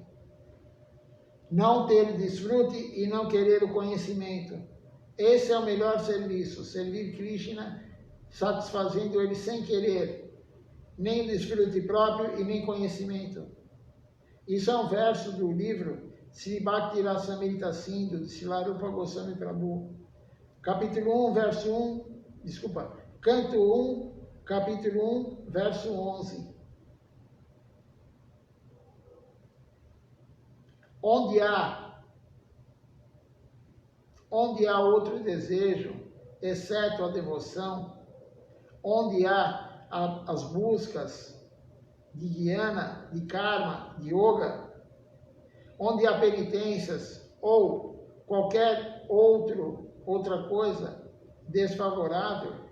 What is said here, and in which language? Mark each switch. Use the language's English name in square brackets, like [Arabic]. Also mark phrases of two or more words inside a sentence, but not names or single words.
[Portuguese] Não ter desfrute e não querer o conhecimento. Esse é o melhor serviço, servir Krishna, satisfazendo ele sem querer nem desfrute próprio e nem conhecimento. Isso é um verso do livro Sri Bhakti Rasamrita Sindhu, de Srila Rupa Goswami Prabhu. Capítulo 1, verso 1, Canto 1, capítulo 1, verso 11. Onde há outro desejo, exceto a devoção, onde há as buscas de dhyana, de karma, de yoga, onde há penitências ou qualquer outra coisa desfavorável